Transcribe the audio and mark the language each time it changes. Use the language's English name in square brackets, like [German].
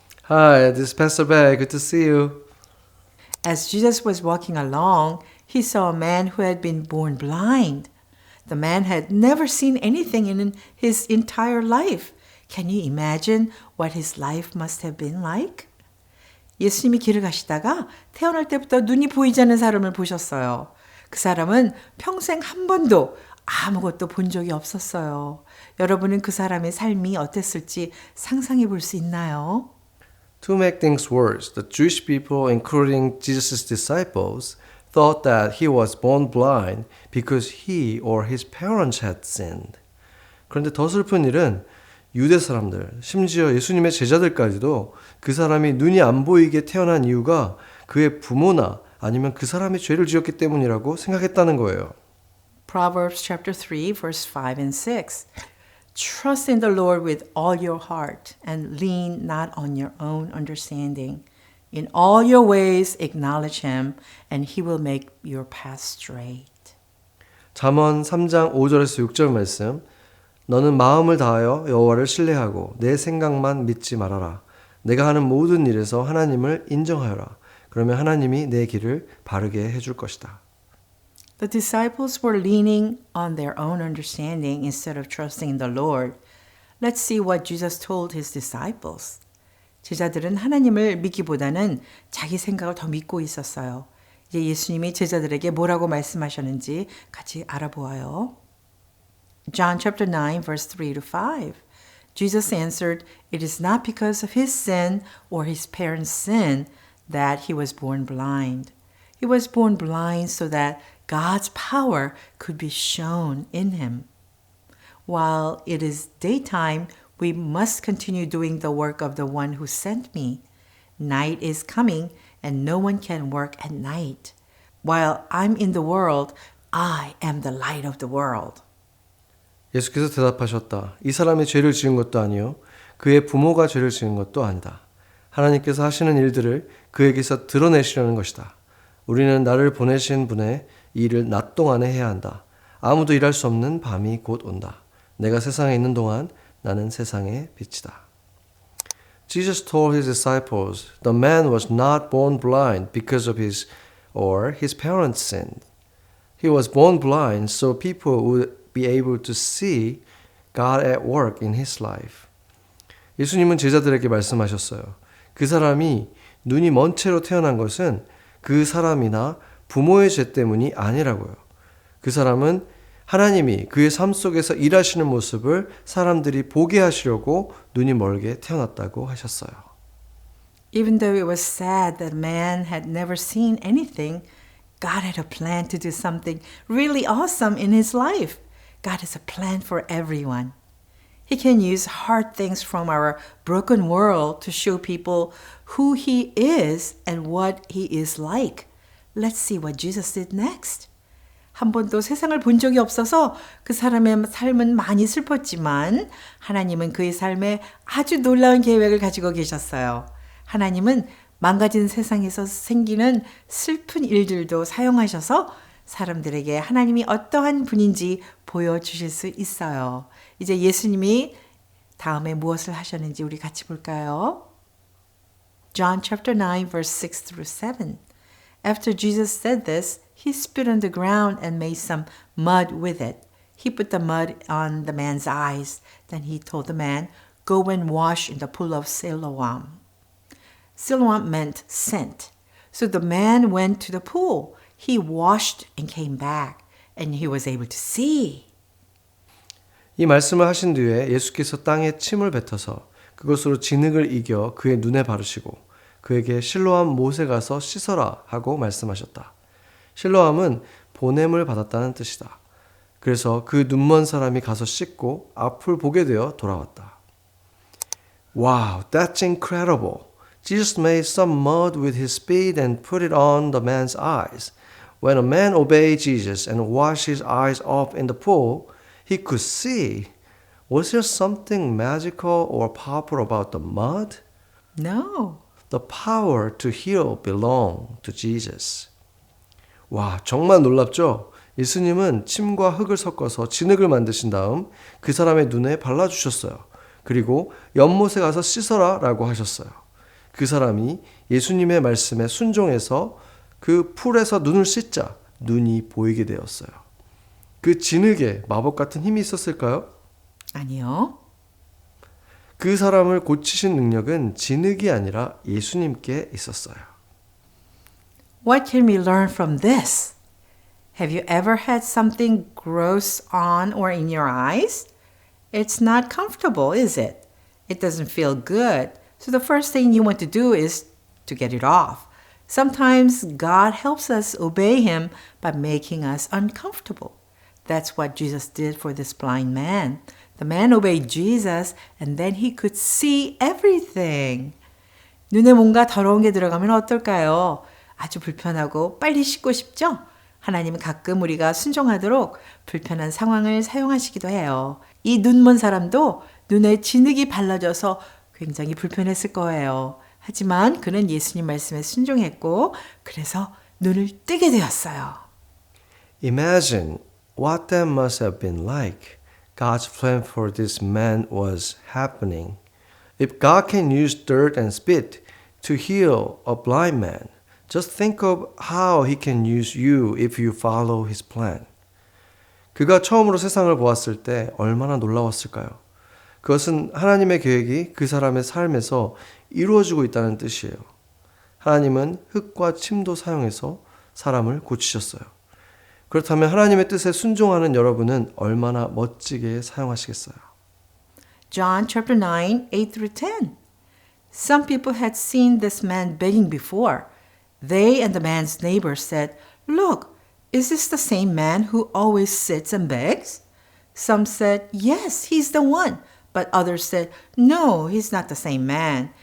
[English] Hi, this is Pastor Bear. Good to see you. As Jesus was walking along, he saw a man who had been born blind. The man had never seen anything in his entire life. Can you imagine what his life must have been like? [Korean] 예수님이 길을 가시다가 태어날 때부터 눈이 보이지 않는 사람을 보셨어요. 그 사람은 평생 한 번도 아무것도 본 적이 없었어요. 여러분은 그 사람의 삶이 어땠을지 상상해 볼 수 있나요? [English] To make things worse, the Jewish people, including Jesus' disciples, thought that he was born blind because he or his parents had sinned. [Korean] 그런데 더 슬픈 일은 유대 사람들, 심지어 예수님의 제자들까지도 그 사람이 눈이 안 보이게 태어난 이유가 그의 부모나 아니면 그 사람이 죄를 지었기 때문이라고 생각했다는 거예요. [English] Proverbs chapter 3, verse 5 and 6. Trust in the Lord with all your heart and lean not on your own understanding. In all your ways acknowledge Him and He will make your path straight. [Korean] 잠언 3장 5절에서 6절 말씀. 너는 마음을 다하여 여호와를 신뢰하고 내 생각만 믿지 말아라. 내가 하는 모든 일에서 하나님을 인정하여라. 그러면 하나님이 내 길을 바르게 해줄 것이다. [English] The disciples were leaning on their own understanding instead of trusting in the Lord. Let's see what Jesus told His disciples. [Korean] 제자들은 하나님을 믿기보다는 자기 생각을 더 믿고 있었어요. 이제 예수님이 제자들에게 뭐라고 말씀하셨는지 같이 알아보아요. [English] John chapter 9 verse 3 to 5. Jesus answered, "It is not because of his sin or his parents' sin that he was born blind. He was born blind so that God's power could be shown in him. While it is daytime, we must continue doing the work of the one who sent me. Night is coming, and no one can work at night. While I'm in the world, I am the light of the world." [Korean] 예수께서 대답하셨다. 이 사람이 죄를 지은 것도 아니요 그의 부모가 죄를 지은 것도 아니다. 하나님께서 하시는 일들을 그에게서 드러내시려는 것이다. 우리는 나를 보내신 분의 일을 낮 동안에 해야 한다. 아무도 일할 수 없는 밤이 곧 온다. 내가 세상에 있는 동안 나는 세상의 빛이다. [English] Jesus told his disciples, the man was not born blind because of his or his parents sinned. He was born blind so people would be able to see God at work in his life. [Korean] 예수님은 제자들에게 말씀하셨어요. 그 사람이 눈이 먼 채로 태어난 것은 그 사람이나 부모의 죄 때문이 아니라고요. 그 사람은 하나님이 그의 삶 속에서 일하시는 모습을 사람들이 보게 하시려고 눈이 멀게 태어났다고 하셨어요. [English] Even though it was sad that man had never seen anything, God had a plan to do something really awesome in his life. God has a plan for everyone. He can use hard things from our broken world to show people who He is and what He is like. Let's see what Jesus did next. [Korean] 한 번도 세상을 본 적이 없어서 그 사람의 삶은 많이 슬펐지만 하나님은 그의 삶에 아주 놀라운 계획을 가지고 계셨어요. 하나님은 망가진 세상에서 생기는 슬픈 일들도 사용하셔서 사람들에게 하나님이 어떠한 분인지 보여주실 수 있어요. 이제 예수님이 다음에 무엇을 하셨는지 우리 같이 볼까요? [English] John chapter 9 verse 6 through 7. After Jesus said this, he spit on the ground and made some mud with it. He put the mud on the man's eyes. Then he told the man, "Go and wash in the pool of Siloam." Siloam meant sent. So the man went to the pool. He washed and came back, and he was able to see. [Korean] 이 말씀을 하신 뒤에 예수께서 땅에 침을 뱉어서 그것으로 진흙을 이겨 그의 눈에 바르시고 그에게 실로암 못에 가서 씻어라 하고 말씀하셨다. 실로암은 보냄을 받았다는 뜻이다. 그래서 그 눈먼 사람이 가서 씻고 앞을 보게 되어 돌아왔다. [English] Wow, that's incredible. Jesus made some mud with his spit and put it on the man's eyes. When a man obeyed Jesus and washed his eyes off in the pool, he could see. Was there something magical or powerful about the mud? No. The power to heal belonged to Jesus. [Korean] 와, 정말 놀랍죠? 예수님은 침과 흙을 섞어서 진흙을 만드신 다음 그 사람의 눈에 발라주셨어요. 그리고 연못에 가서 씻어라 라고 하셨어요. 그 사람이 예수님의 말씀에 순종해서 그 풀에서 눈을 씻자 눈이 보이게 되었어요. 그 진흙에 마법 같은 힘이 있었을까요? 아니요. 그 사람을 고치신 능력은 진흙이 아니라 예수님께 있었어요. [English] What can we learn from this? Have you ever had something gross on or in your eyes? It's not comfortable, is it? It doesn't feel good. So the first thing you want to do is to get it off. Sometimes God helps us obey Him by making us uncomfortable. That's what Jesus did for this blind man. The man obeyed Jesus and then he could see everything. [Korean] 눈에 뭔가 더러운 게 들어가면 어떨까요? 아주 불편하고 빨리 씻고 싶죠? 하나님은 가끔 우리가 순종하도록 불편한 상황을 사용하시기도 해요. 이 눈먼 사람도 눈에 진흙이 발라져서 굉장히 불편했을 거예요. 하지만 그는 예수님 말씀에 순종했고 그래서 눈을 뜨게 되었어요. [English] Imagine what that must have been like. God's plan for this man was happening. If God can use dirt and spit to heal a blind man, just think of how He can use you if you follow His plan. [Korean] 그가 처음으로 세상을 보았을 때 얼마나 놀라웠을까요? 그것은 하나님의 계획이 그 사람의 삶에서 이루어지고 있다는 뜻이에요. 하나님은 흙과 침도 사용해서 사람을 고치셨어요. 그렇다면 하나님의 뜻에 순종하는 여러분은 얼마나 멋지게 사용하시겠어요? [English] John chapter 9, 8 through 10. Some people had seen this man begging before. They and the man's neighbors said, "Look, is this the same man who always sits and begs?" Some said, "Yes, he's the one." But others said, "No, he's not the same man.